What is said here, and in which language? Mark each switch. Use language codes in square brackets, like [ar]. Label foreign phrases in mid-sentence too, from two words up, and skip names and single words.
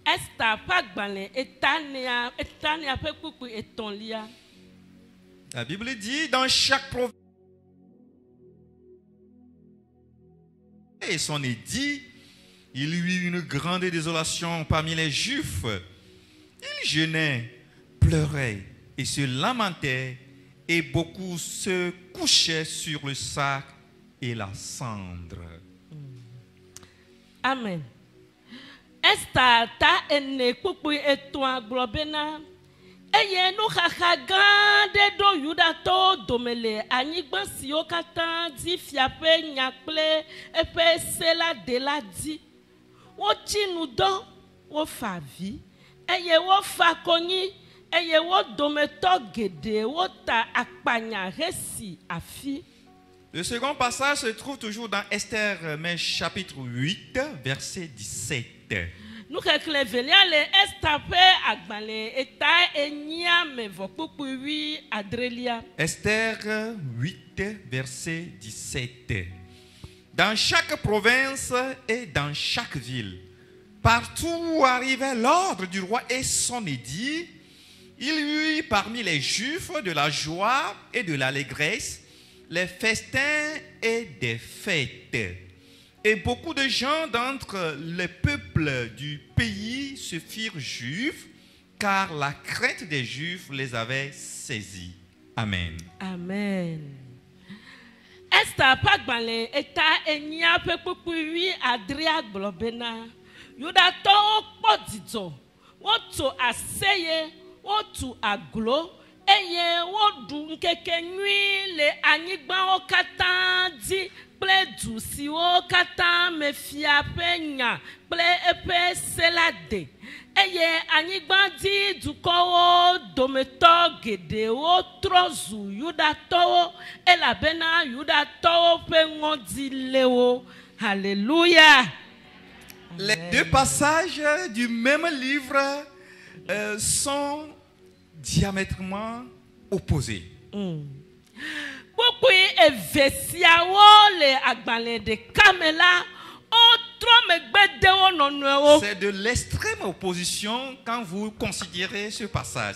[fr] La Bible dit, dans chaque province et son édit, il y eut une grande désolation parmi les Juifs. Ils jeûnaient, pleuraient et se lamentaient, et beaucoup se couchaient sur le sac et la cendre. Amen. [ee] Esta ta ene kpukpu etua globena eye nu xaxa gãde do Yudatɔwo domele anyigba siwo katã di fiaƒe nya kple eƒe se la de la di. Wotsi nu dɔ, wofa avi, eye wofa konyi, eye wo dometɔ geɖe wota akpanya hesi afi. [fr] Le second passage se trouve toujours dans Esther, mais chapitre 8, verset 17. [ee] Nous velia le Esther pe agbale eta enyia mevo kpukpu 8 adrelia. [fr] Esther 8, verset 17. Dans chaque province et dans chaque ville, partout où arrivait l'ordre du roi et son édit, il y eut parmi les Juifs de la joie et de l'allégresse, les festins et des fêtes. Et beaucoup de gens d'entre les peuples du pays se firent juifs, car la crainte des Juifs les avait saisis. Amen. Amen. [ee] Esther pagbale eta enya pe kpukpu 8 adria globena. Yudatɔwo kpɔ dzidzɔ, wotu aseye, wotu aglo, eye woɖu ŋkekenyui le anyigbawo katã dzi kple du siwo katã me fia ƒe nya kple eƒe se la de. Eye anyigba dzi dukɔwo dometɔ geɖewo trɔ zu Yudatɔwo elabena Yudatɔwo ƒe ŋɔdzi le wo. [fr] Alléluia. Les deux passages du même livre sont diamétralement opposés. C'est de l'extrême opposition quand vous considérez ce passage.